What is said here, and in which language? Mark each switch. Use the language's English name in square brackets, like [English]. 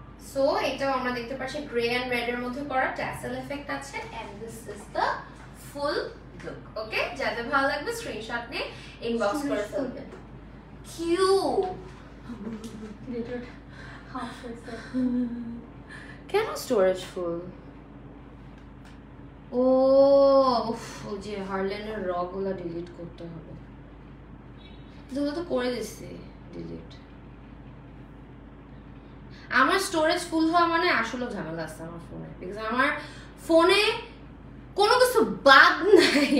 [Bangla] So এটাও আমরা দেখতে পাচ্ছি গ্রে এন্ড রেড এর মধ্যে করা, ট্যাসেল এফেক্ট আছে, [English] And this is the full look. [Bangla] ওকে, যাদের ভালো লাগবে স্ক্রিনশট নিয়ে ইনবক্স করে ফেলবেন। কিউট, deleted half হয়েছে কেন স্টোরেজ ফুল? ও ওই যে হার্লেনের র গুলা ডিলিট করতে হবে, এগুলো তো করে দিচ্ছি ডিলিট। আমার স্টোরেজ ফুল হওয়া মানে আসলে ঝামেলা আছে আমার ফোনে, বিকজ আমার ফোনে কোনো কিছু বাদ নাই।